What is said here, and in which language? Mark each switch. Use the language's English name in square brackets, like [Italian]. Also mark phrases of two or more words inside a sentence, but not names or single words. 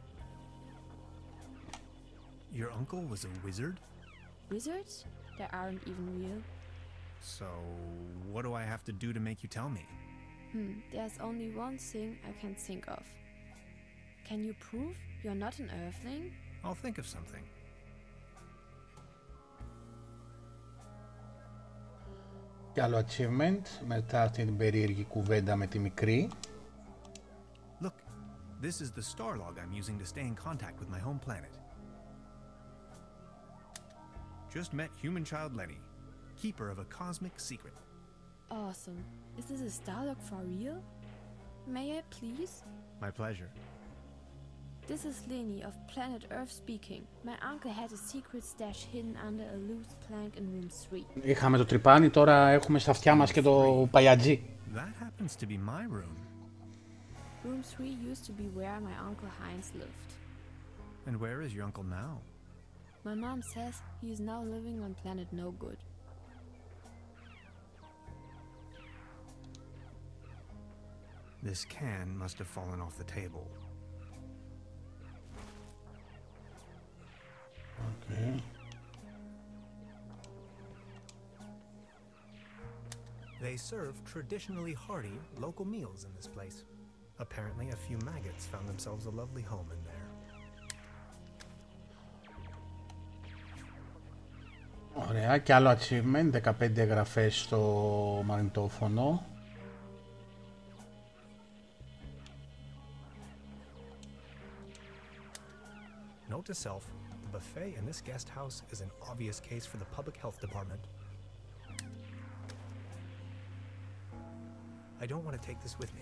[English] Your uncle was a wizard? Wizards? They aren't even real. So, what do I have to do to make you tell me? There's only one thing I can think of. Can you prove you're not an Earthling? I'll think of something. [Greek] Κι άλλο achievement μετά την περίεργη κουβέντα με τη μικρή. [English] Look, this is the star log I'm using to stay in contact with my home planet. Just met human child Lenny, keeper of a cosmic secret. Awesome. Is this a Starlock for real? May I please? My pleasure. This is Leni of planet Earth speaking. My uncle had a secret stash hidden under a loose plank in room 3. [Greek] Είχαμε το τρυπάνι, τώρα έχουμε στα αυτιά μας και το παλιατζί. [English] That happens to be my room. Room 3 used to be where my uncle Heinz lived. And where is your uncle now? My mom says he is now living on planet No Good. This can must have fallen off the table. Okay. They serve traditionally hearty local meals in this place. Apparently a few maggots found themselves a lovely home in there. [Greek] Ωραία, και άλλο achievement, 15 εγγραφές στο μαγνητόφωνο. [English] Note to self, the buffet in this guest house is an obvious case for the public health department. I don't want to take this with me.